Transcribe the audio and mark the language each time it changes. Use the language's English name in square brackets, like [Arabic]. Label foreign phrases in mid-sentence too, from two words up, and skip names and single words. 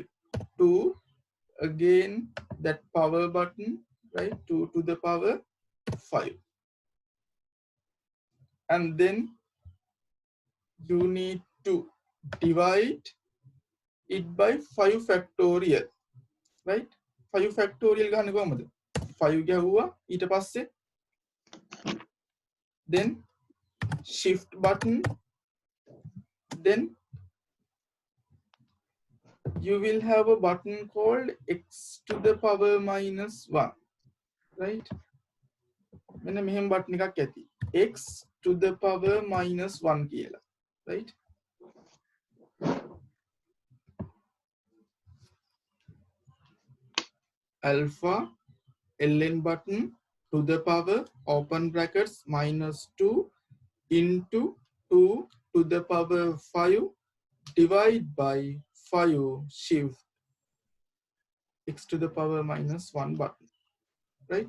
[English] 2, again that power button, right? 2 to the power 5. And then you need to divide it by 5 factorial, right? 5 factorial [Sinhala] ගන්න කොහමද? [English] 5 [Sinhala] ගැහුවා ඊට පස්සේ [English] then shift button, then you will have a button called x to the power -1, right? [Sinhala] මෙන්න මෙහෙම button එකක් ඇති, [English] x to the power -1 කියලා, right? Alpha ln button to the power, open brackets, -2 into 2 to the power 5 divide by 5 shift x to the power -1 button, right?